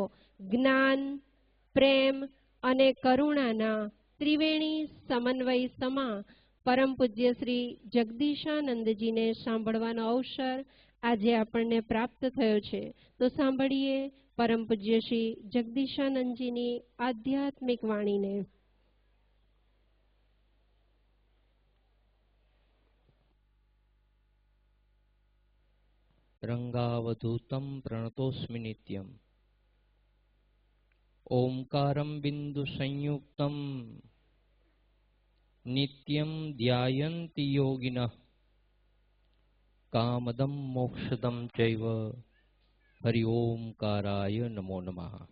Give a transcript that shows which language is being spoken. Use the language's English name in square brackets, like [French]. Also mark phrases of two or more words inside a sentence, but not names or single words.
[Gujarati] જ્ઞાન, પ્રેમ અને કરુણાના ત્રિવેણી સમન્વય સમા પરમ પૂજ્ય શ્રી જગદીશાનંદજીને સાંભળવાનો અવસર આજે આપણને પ્રાપ્ત થયો છે। તો સાંભળીએ પરમ પૂજ્ય શ્રી જગદીશાનંદજીની આધ્યાત્મિક વાણીને। [Sanskrit] रंगावधूतं प्रणतोस्मि नित्यं ओंकारं बिंदु संयुक्तं नित्यं ध्यायन्ति योगिनः कामदं मोक्षदं चैव हरि ओंकाराय नमो नमः।